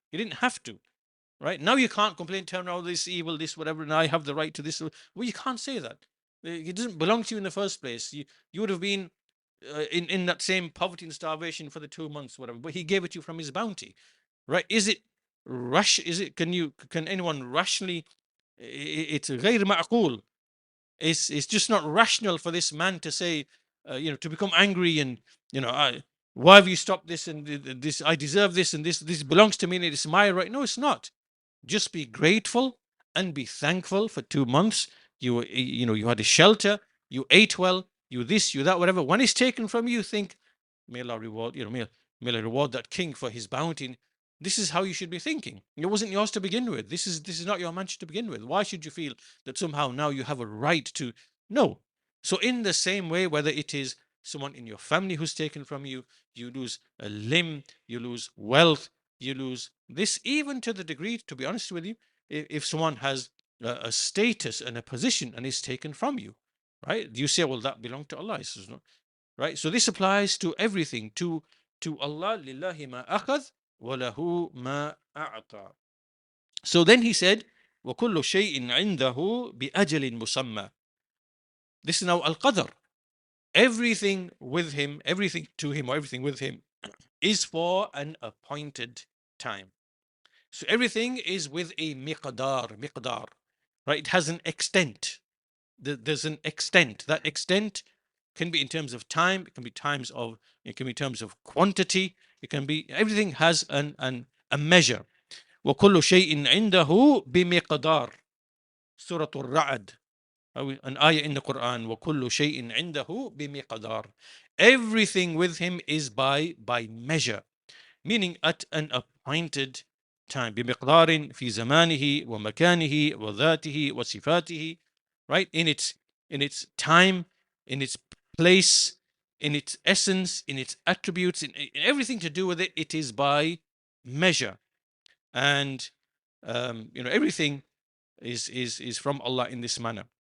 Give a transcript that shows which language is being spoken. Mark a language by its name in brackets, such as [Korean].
[English] He didn't have to, right? Now you can't complain, turn around, this evil, this whatever, and I have the right to this. Well, you can't say that. It doesn't belong to you in the first place. You would have been in that same poverty and starvation for the 2 months, whatever. But he gave it to you from his bounty, right? Is it rush? Is it? Can anyone rationally? It's [Arabic] غير معقول. [English] It's just not rational for this man to say, to become angry and, why have you stopped this and this? I deserve this, and this belongs to me and it's my right. No, it's not. Just be grateful and be thankful for 2 months. You had a shelter, you ate well, you this, you that, whatever. When it's taken from you, think, may Allah reward, may Allah reward that king for his bounty. This is how you should be thinking. It wasn't yours to begin with. This is not your mansion to begin with. Why should you feel that somehow now you have a right to? No. So in the same way, whether it is someone in your family who's taken from you, you lose a limb, you lose wealth, you lose this, even to the degree, to be honest with you, if someone has a status and a position and is taken from you, right? You say, well, that belonged to Allah. Says, no. Right? So this applies to everything, to Allah. [Arabic] Lillahi ma akhadh wa lahu ma a'ta. [English] So then he said, [Arabic] وَكُلُّ شَيْءٍ عِنْدَهُ بِأَجَلٍ مُسَمَّى. [English] This is now al-qadr. Everything with him, everything to him, or everything with him is for an appointed time. So everything is with a miqdar, right? It has an extent. There's an extent. That extent can be in terms of time. It can be it can be in terms of quantity. It can be, everything has a measure. [Arabic] وَكُلُّ شَيْءٍ عِنْدَهُ بِمِقْدَارٍ. Surah Al-Ra'd. [English] An ayah in the Quran, [Arabic] وَكُلُّ شَيْءٍ عِنْدَهُ بِمِقْدَارٍ. [English] Everything with him is by measure, meaning at an appointed time. [Arabic] بمقدار في زمانه ومكانه وذاته وصفاته. [English] Right? In its time, in its place, in its essence, in its attributes, in everything to do with it, it is by measure. And everything is from Allah in this manner.